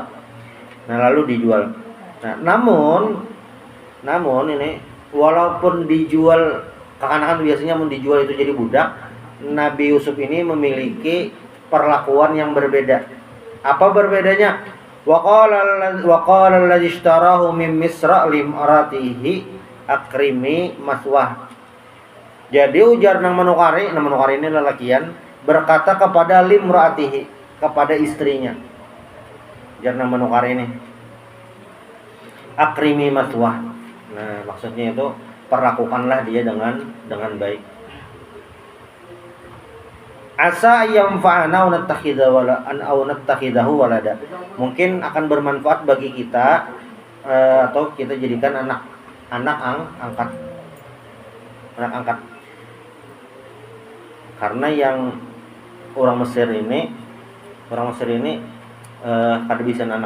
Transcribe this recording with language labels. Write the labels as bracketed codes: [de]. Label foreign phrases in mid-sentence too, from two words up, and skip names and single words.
[id] Nah, lalu dijual. Nah, namun ini walaupun dijual, kekanakan biasanya mau dijual itu jadi budak, Nabi Yusuf ini memiliki perlakuan yang berbeda. Apa berbedanya? [ar] وقال الذي اشتراه من مصر لامرأته أكرمي مثواه. [bjn] Jadi ujar nang menukari ini lelakian berkata kepada limratihi, kepada istrinya. Ujar nang menukari ini [ar] أكرمي مثواه. [id] Nah, maksudnya itu perlakukanlah dia dengan baik. [ar] عسى ينفعنا أو نتخذه ولدا. [id] Mungkin akan bermanfaat bagi kita atau kita jadikan anak angkat. Karena yang orang Mesir ini kada bisa anak.